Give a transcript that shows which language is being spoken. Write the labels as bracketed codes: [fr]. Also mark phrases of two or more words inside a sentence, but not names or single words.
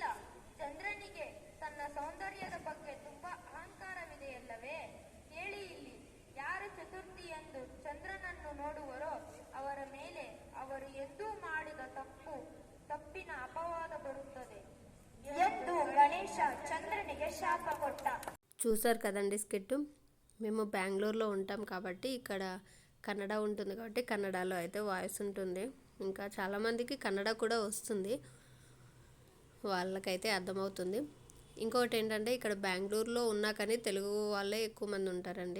[kn] ಚಂದ್ರನಿಗೆ ತನ್ನ ಸೌಂದರ್ಯದ ಬಗ್ಗೆ ತುಂಬಾ ಅಹಂಕಾರವಿದೆಯಲ್ಲವೇ? ಹೇಳಿ ಇಲ್ಲಿ, ಯಾರು ಚತುರ್ಥಿಯಂದು ಚಂದ್ರನನ್ನು ನೋಡುವರೋ ಅವರ ಮೇಲೆ ಅವರು ಎಂದೂ ಮಾಡಿದ ತಪ್ಪಿನ ಅಪವಾದ ಬರುತ್ತದೆ ಎಂದು ಗಣೇಶ చంద్రనిಗೆ శాప కొట్ట. [te] చూసారు కదండి స్కిట్. మేము బెంగళూరులో ఉంటాం కాబట్టి ఇక్కడ కన్నడ ఉంటుంది కాబట్టి కన్నడలో అయితే వాయిస్ ఉంటుంది. ఇంకా చాలామందికి కన్నడ కూడా వస్తుంది, వాళ్ళకైతే అర్థమవుతుంది. ఇంకొకటి ఏంటంటే ఇక్కడ బెంగళూరులో ఉన్నా కానీ తెలుగు వాళ్ళే ఎక్కువ మంది ఉంటారండి.